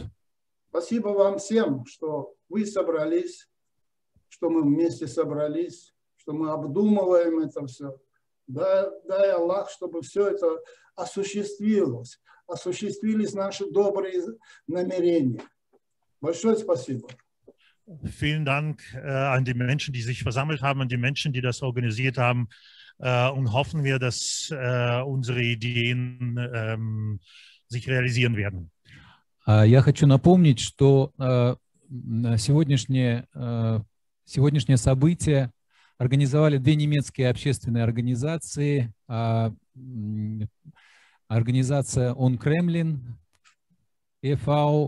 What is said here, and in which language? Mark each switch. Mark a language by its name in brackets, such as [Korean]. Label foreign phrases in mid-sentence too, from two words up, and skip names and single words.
[Russian] Спасибо вам всем, что вы собрались, что мы вместе собрались, что мы обдумываем это все. Дай Аллах, чтобы все это осуществилось, осуществились наши добрые намерения. Большое спасибо. [German] Vielen Dank an die Menschen, die sich versammelt haben, an die Menschen, die das organisiert haben. Und hoffen wir, dass unsere Ideen sich realisieren werden. [Russian] Я хочу напомнить, что сегодняшнее событие организовали две немецкие общественные организации. Организация «Он Кремлин» e.V.